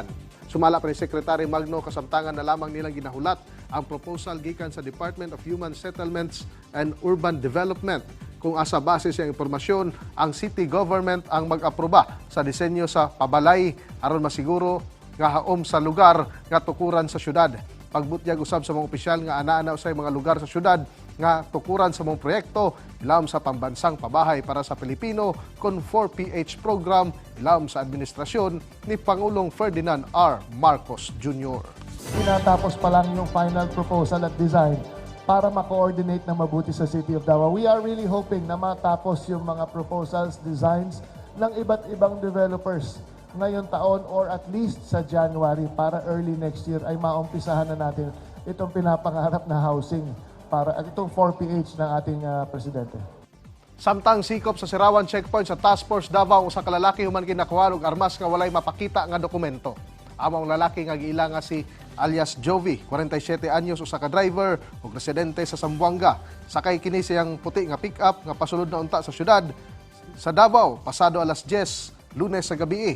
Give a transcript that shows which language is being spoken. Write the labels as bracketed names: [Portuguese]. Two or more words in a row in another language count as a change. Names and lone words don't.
[Cebuano] Sumala pa ni Secretary Magno kasamtangan na lamang nilang ginahulat ang proposal gikan sa Department of Human Settlements and Urban Development kung asa base sa impormasyon ang city government ang mag-aproba sa disenyo sa pabalay aron masiguro nga haom sa lugar nga tukuran sa syudad. Pagbutyag usab sa mga opisyal nga ana-ana usay mga lugar sa syudad nga tukuran sa mga proyekto ilawom sa pambansang pabahay para sa Pilipino kon 4PH program ilawom sa administrasyon ni Pangulong Ferdinand R. Marcos Jr. [Filipino] Tinatapos pa lang yung final proposal at design para ma-coordinate na mabuti sa City of Davao. [English] We are really hoping [Filipino] na matapos yung mga proposals, designs ng iba't ibang developers ngayong taon or [English] at least [Filipino] sa January para [English] early next year [Filipino] ay maumpisahan na natin itong pinapangarap na housing para at itong 4PH ng ating presidente. [Cebuano] Samtang sikop sa Sirawan Checkpoint sa Task Force Davao usa ka lalaki human kinakuha og armas nga walay mapakita nga dokumento. Among lalaki nga giila nga si alias Jovi, 47 anyos, usa ka driver ug residente sa Zamboanga. Sakay kini siyang puti nga pick-up nga pasulod na unta sa syudad sa Davao pasado alas 10 Lunes sa gabi.